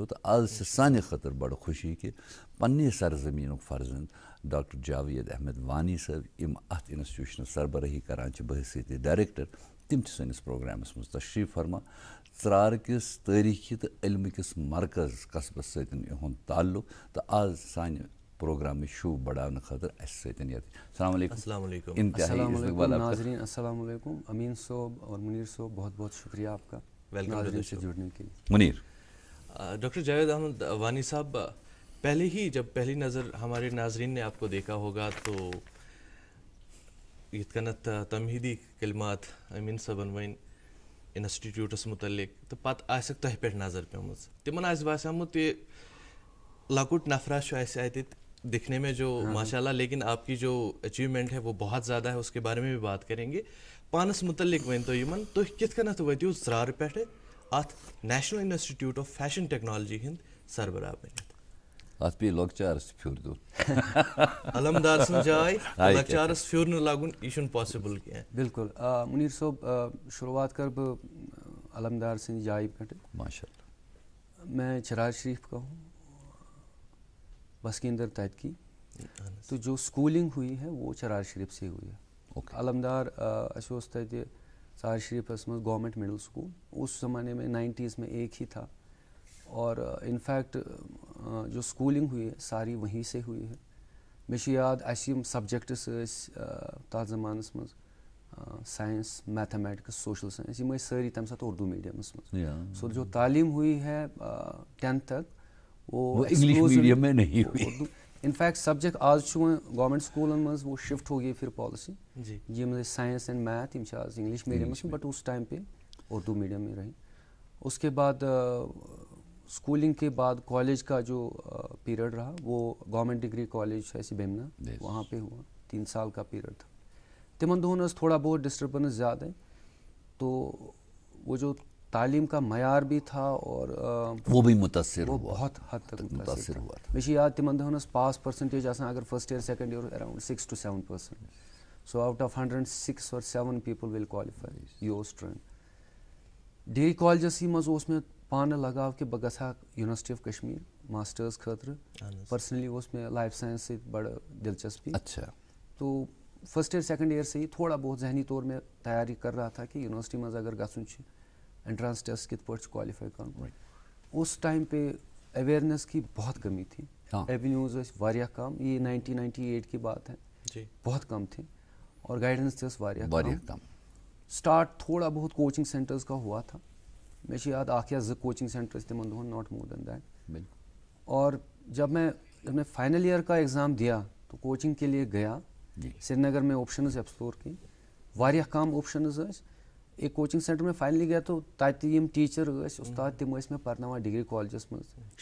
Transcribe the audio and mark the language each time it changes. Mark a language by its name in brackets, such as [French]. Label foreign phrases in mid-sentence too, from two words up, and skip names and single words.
[Kashmiri] تہٕ آز چھِ سانہِ خٲطرٕ بَڑٕ خوشی کہِ پننہِ سرزمیٖنُک فرزنٛد ڈاکٹر جاوید احمد وانی صٲب یِم اَتھ اِنسٹِچوٗشنس سربرٲہی کران چھِ بحثیتِ ڈایریکٹر تِم چھِ سٲنِس پرٛوگرامَس منٛز تشریٖف فرما. ژرارٕ کِس تٲریٖخی تہٕ علمہٕ کِس مرکز قصبس سۭتۍ یِہُنٛد تعلُق تہٕ آز سانہِ پروگرامٕچ شوٗب بڑاونہٕ خٲطرٕ اَسہِ سۭتۍ ییٚتہِ. [Arabic] السلام علیکم. السلام علیکم. ناظرین السلام علیکم. [Urdu] امین صٲب اور منیر صٲب بہت بہت شکریہ آپ کا ناظرین سے جڑنے کے لیے. منیر. ڈاکٹر جاوید احمد وانی صاحب پہلے ہی جب پہلی نظر ہمارے ناظرین نے آپ کو دیکھا ہوگا تو [Kashmiri] یِتھ کٔنٮ۪تھ تمہیٖدی کلمات أمیٖن صٲبن ؤنۍ اِنسٹِچوٗٹس مُتعلق تہٕ پتہٕ آسٮ۪کھ تۄہہِ پٮ۪ٹھ نظر پیٚمٕژ تِمن آسہِ باسیومُت یہِ لۄکُٹ نفرا چھُ اَسہِ اَتہِ [Urdu] دکھنے میں جو ماشاء اللہ لیکن آپ کی جو اچیومنٹ ہے وہ بہت زیادہ ہے اس کے بارے میں بھی بات کریں گے. [Kashmiri] پانس متعلق ؤنۍ تو یِمن تُہۍ کِتھ کٔنٮ۪تھ وٲتِو ژرارٕ پٮ۪ٹھٕ اتھ نیشنل انسٹِچوٗٹ آف فیشن ٹیکنالوجی ہٕنٛدۍ سربراہ بٔنِتھ. اَتھ پیٚیہِ لۄکچارَس تہِ پھیُر دیُن. علمدار سٕنٛز جاے لۄکچارَس پھیُر نہٕ لگُن یہِ چھُنہٕ پاسِبٕل کینٛہہ. بالکل منیر صٲب شروعات کر بہٕ علمدار سٕنٛدِ جایہِ پٮ۪ٹھٕ. [Arabic] ماشاء اللہ. [Urdu] میں چرار شریف کا ہوں بس کے اندر تحت کی تو جو اسکولنگ ہوئی ہے وہ چرار شریف سے ہوئی ہے. [Kashmiri] علمدار اَسہِ اوس تَتہِ ژرار شریفس منٛز گورمنٹ مڈل سکوٗل [Urdu] اس زمانے میں 90s میں ایک ہی تھا اور انفیکٹ جو سکولنگ ہوئی ہے ساری وہیں سے ہوئی ہے. [Kashmiri] مےٚ چھُ یاد اَسہِ یِم سبجَکٹٕس ٲسۍ تَتھ زمانَس منٛز [English] science mathematics social science [Kashmiri] یِم ٲسۍ سٲری تَمہِ ساتہٕ اردو میڈیمَس منٛز. [Urdu] سو جو تعلیم ہوئی ہے 10th تک وہ [English] English medium [Urdu] میں نہیں ہوئی. [Kashmiri] اردو انفیکٹ سبجیکٹ آز چھُ وۄنۍ گورمنٹ سکوٗلن منٛز [Urdu] وہ شفٹ ہو گئی پھر پالسی [Kashmiri] یِم ٲسۍ [English] science and math [Kashmiri] یِم چھِ آز انگلش میڈیمَس منٛز [Urdu] بٹ اس ٹائم پہ اردو میڈیم میں رہی. اس کے بعد اسکولنگ کے بعد کالج کا جو پیریڈ رہا وہ گورنمنٹ ڈگری کالج ایسے بیمنا وہاں پہ ہوا 3 سال کا پیریڈ تھا. [Kashmiri] تمن دۄہن ٲس [Urdu] تھوڑا بہت ڈسٹربنس زیادہ تو وہ جو تعلیم کا معیار بھی تھا اور وہ بھی متاثر وہ بہت حد تک متاثر ہوا. [Kashmiri] مےٚ چھُ یاد تمن دۄہن ٲس پاس پرسنٹیج آسان اگر [English] first year second year around [Kashmiri] 6 to 7%. [English] so out of 100 6 or 7 people will qualify your student. [Kashmiri] ڈگری کالجس منٛز اوس مےٚ پانہٕ لگاو کہِ بہٕ گژھٕ ہا یونیورسٹی آف کشمیٖر ماسٹٲرٕز خٲطرٕ. پٔرسنلی اوس مےٚ [English] life science [Kashmiri] سۭتۍ بڑٕ دلچسپی. [Urdu] اچھا. تو [English] first year second year [Urdu] سے ہی تھوڑا بہت ذہنی طور میں تیاری کر رہا تھا کہ [Kashmiri] یونیورسٹی منٛز اگر گژھُن چھُ انٹرانس ٹیسٹ کِتھ پٲٹھۍ چھُ کوالیفائی کرُن. [Urdu] اس ٹائم پہ اویئرنیس کی بہت کمی تھی. [Kashmiri] ایونیوز ٲسۍ واریاہ کم. [Urdu] یہ 1998 کی بات ہے. بہت کم تھے [Kashmiri] اور گائیڈنس تہِ ٲس واریاہ کم. [Urdu] اسٹارٹ تھوڑا بہت [English] coaching centers [Urdu] کا ہوا تھا. [Kashmiri] مےٚ چھُ یاد 1 یا 2 [English] coaching center [Kashmiri] تمن دۄہن [English] not more than that. [Urdu] اور جب میں فائنل ایئر کا ایگزام دیا تو کوچنگ کے لیے گیا سری نگر میں آپشنز ایکسپلور کی. [Kashmiri] واریاہ کم آپشنز ٲسۍ. [Urdu] ایک کوچنگ سینٹر میں فائنلی گیا تو [Kashmiri] تَتہِ یِم ٹیٖچر ٲسۍ اُستاد تِم ٲسۍ مےٚ پرناوان ڈگری کالجس منٛز.